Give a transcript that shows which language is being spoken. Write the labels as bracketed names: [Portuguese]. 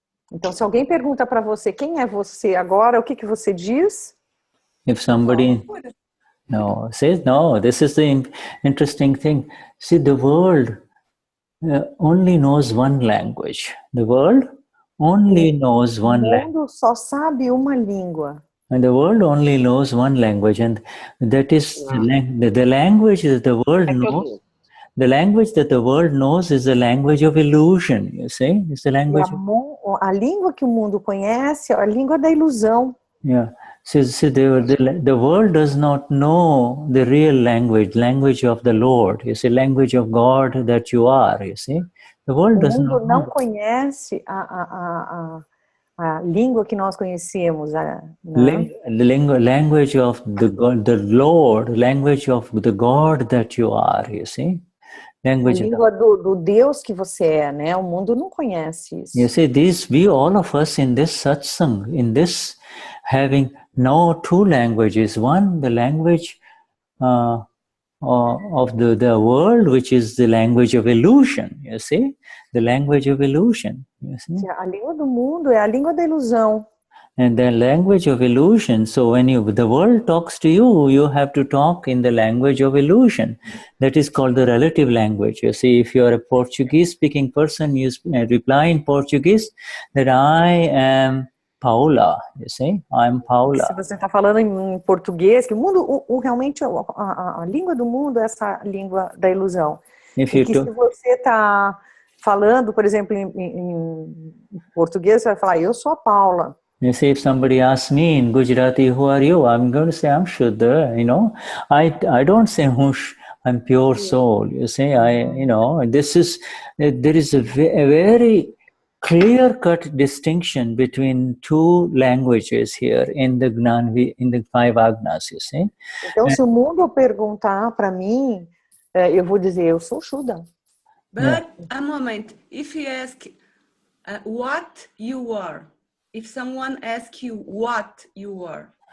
[Portuguese] Então, se alguém pergunta para você quem é você agora, o que você diz? [English] If somebody says no, this is the interesting thing. See, the world only knows one language. The world only knows one language. [Portuguese] O mundo só sabe uma língua. [English] And the world only knows one language, and that is the language that the world knows. The language that the world knows is the language of illusion, you see? It's the language [Portuguese] a língua que o mundo conhece é a língua da ilusão. [English] Yeah. See, the world does not know the real language of the Lord. You see, language of God that you are, you see? The world does not know. [Portuguese] O mundo não conhece a língua que nós conhecemos. [English] Language of the Lord, language of the God that you are, you see? [Portuguese] A língua do Deus que você é, né? O mundo não conhece isso. [English] You see, all of us in this satsang, in this having no two languages. One, the language of the world, which is the language of illusion, you see? The language of illusion, you see? [Portuguese] A língua do mundo é a língua da ilusão. [English] And the language of illusion, so when the world talks to you, you have to talk in the language of illusion. That is called the relative language. You see, if you are a Portuguese speaking person, you reply in Portuguese that I am Paula, you see, I'm Paula. [Portuguese] Se você está falando em português, que o mundo, realmente a língua do mundo é essa língua da ilusão. E que se você está falando, por exemplo, em português, você vai falar, eu sou a Paula. [English] You see, if somebody asks me in Gujarati, who are you? I'm going to say, I'm Shuddha, you know. I don't say, I'm pure soul, you see. There is a very clear-cut distinction between two languages here in the in the 5 Agnas, you see. [Portuguese] Então, se o mundo perguntar para mim, eu vou dizer, eu sou Shuddha. [English] But, a moment, if you ask what you are, if someone asks you what you are.